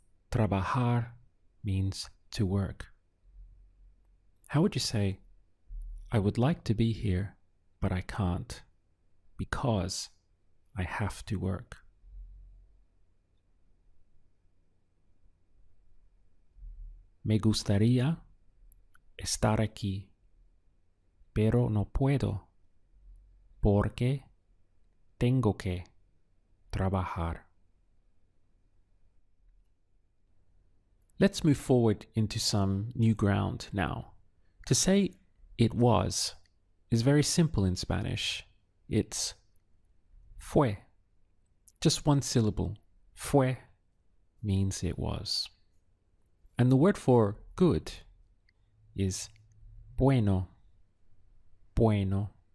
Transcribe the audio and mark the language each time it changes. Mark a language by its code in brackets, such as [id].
[en] Trabajar means to work. How would you say, I would like to be here, but I can't, because I have to work? [es] Me gustaría estar aquí, pero no puedo, porque tengo que trabajar. [en] Let's move forward into some new ground now. To say it was is very simple in Spanish. It's fue. Just one syllable. Fue means it was. And the word for good is bueno. Bueno.